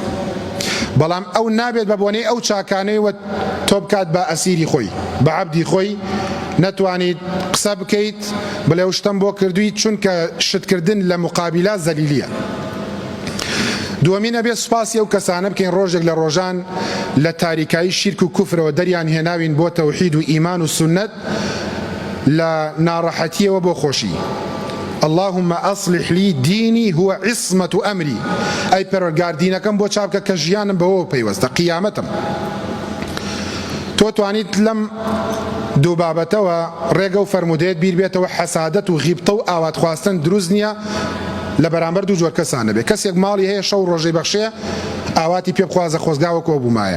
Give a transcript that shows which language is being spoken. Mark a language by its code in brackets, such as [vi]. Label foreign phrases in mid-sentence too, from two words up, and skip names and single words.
[ckb] بەڵام ئەو نابێت بە بۆنەی ئەو چاکانەیەوە تۆ بکات بە ئەسیری خۆی، بە عەبدی خۆی، نەتوانیت قسە بکەیت بڵێ شتم بۆ کردویت، چونکە شتکردن لە مقابلە زەلیلیە. دووەمینە بێ سوپاسی ئەو کەسانە بکەین ڕۆژێک لە ڕۆژان لە تاریکایی شیرک و کوفرەوە دەریان هێناوین بۆ تەوحید و ئیمان و سونەت، لە ناڕەحەتیەوە بۆ خۆشی. [ar] اللهم أصلح لي ديني هو عصمة أمري، [ckb] أي پەروەرگار دینەکەم بۆ چاکە کە ژیانم بەوە پەیوەستە قیامەتم. تۆ توانیت لەم دوو بابەتەوە ڕێگە و فەرمودەیەت بیر بێتەوە حەسادەت و غیبتە و ئاوات خواستن دروست نییە لە بەرامبەر دوو جۆر کەسانە بێ. کەسێک ماڵی هەیە شەو ڕۆژەی بەخشێ ئاواتی پێ بخوازە خۆزگاوەکەوە بوومایە.